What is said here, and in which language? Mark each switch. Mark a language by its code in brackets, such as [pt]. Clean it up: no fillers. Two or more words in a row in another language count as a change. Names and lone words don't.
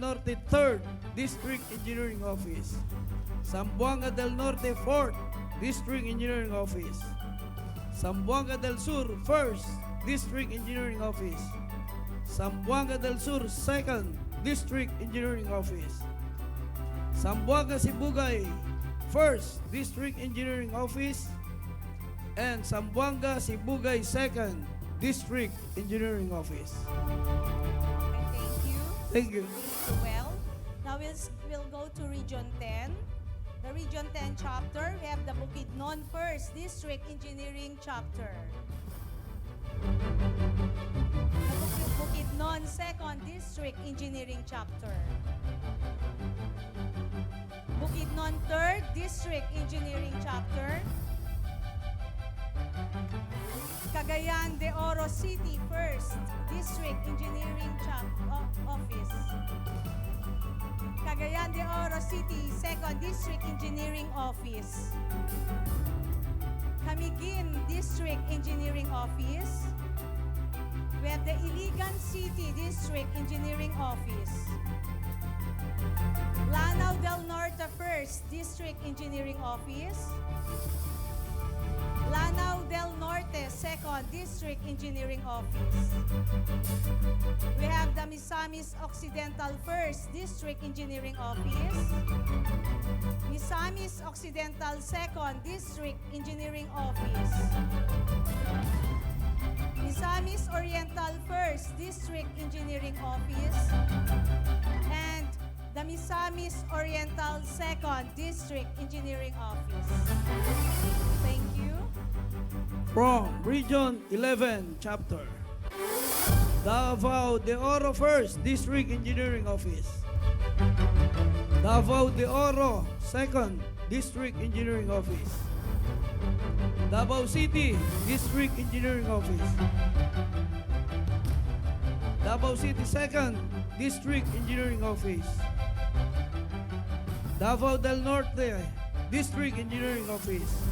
[en] Norte 3rd District Engineering Office, Zamboanga del Norte 4th District Engineering Office, Zamboanga del Sur 1st District Engineering Office, Zamboanga del Sur 2nd District Engineering Office, Zamboanga Sibugay 1st District Engineering Office, and Zamboanga Sibugay 2nd District Engineering Office. Okay, thank you. Thank you. So well, now we'll go to Region 10. The Region 10 chapter, we have the Bukidnon 1st District Engineering Chapter. The Bukidnon 2nd District Engineering Chapter. Bukidnon 3rd District Engineering Chapter. Cagayan de Oro City 1st District Engineering Office. Cagayan de Oro City 2nd District Engineering Office. Camiguin District Engineering Office. We have the Iligan City District Engineering Office. Lanao del Norte 1st District Engineering Office. Lanao del Norte 2nd District Engineering Office. We have the Misamis Occidental 1st District Engineering Office. Misamis Occidental 2nd District Engineering Office. Misamis Oriental 1st District Engineering Office. And the Misamis Oriental 2nd District Engineering Office. Thank you. From Region 11 Chapter, Davao de Oro 1st District Engineering Office, Davao de Oro 2nd District Engineering Office, Davao City District Engineering Office, Davao City 2nd District Engineering Office, Davao del Norte District Engineering Office,